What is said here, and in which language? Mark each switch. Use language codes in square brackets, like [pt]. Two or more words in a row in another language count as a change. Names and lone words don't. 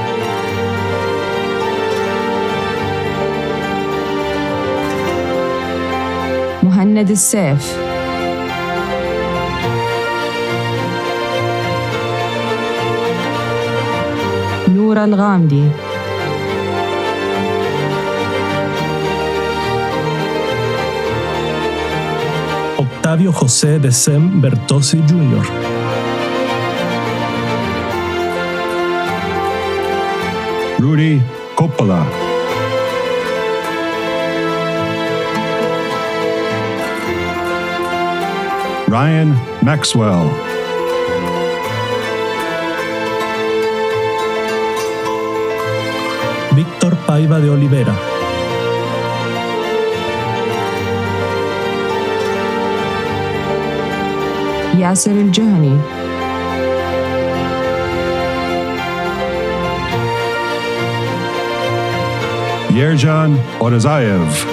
[ar] مهند السيف. نور الغامدي. Octavio José de Sem Bertossi Jr. Rudy Coppola. Ryan Maxwell. Víctor Paiva de Olivera. ياسر الجهني. Yerjan Orazayev.